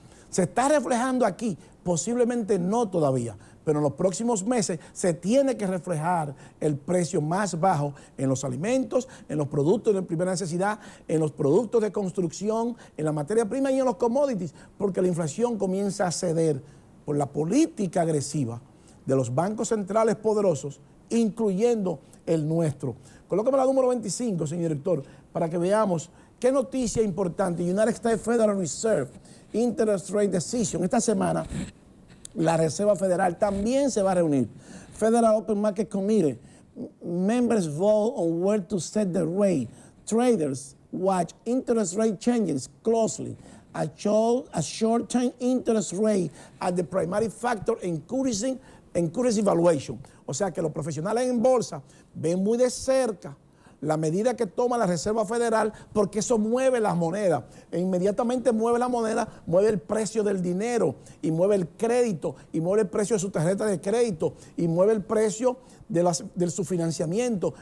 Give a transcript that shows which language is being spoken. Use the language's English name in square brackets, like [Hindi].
[Spanish] ¿Se está reflejando aquí? Posiblemente no todavía, pero en los próximos meses se tiene que reflejar el precio más bajo en los alimentos, en los productos de primera necesidad, en los productos de construcción, en la materia prima y en los commodities, porque la inflación comienza a ceder por la política agresiva de los bancos centrales poderosos, incluyendo el nuestro. Colóqueme la número 25, señor director, para que veamos qué noticia importante. [English] United States Federal Reserve Interest Rate Decision. [Spanish] Esta semana la Reserva Federal también se va a reunir. [English] Federal Open Market Committee. Members vote on where to set the rate. Traders watch interest rate changes closely. A short-term interest rate as the primary factor encouraging valuation. [Spanish] O sea que los profesionales en bolsa ven muy de cerca la medida que toma la Reserva Federal, porque eso mueve las monedas. E inmediatamente mueve la moneda, mueve el precio del dinero, y mueve el crédito, y mueve el precio de su tarjeta de crédito, y mueve el precio de su financiamiento.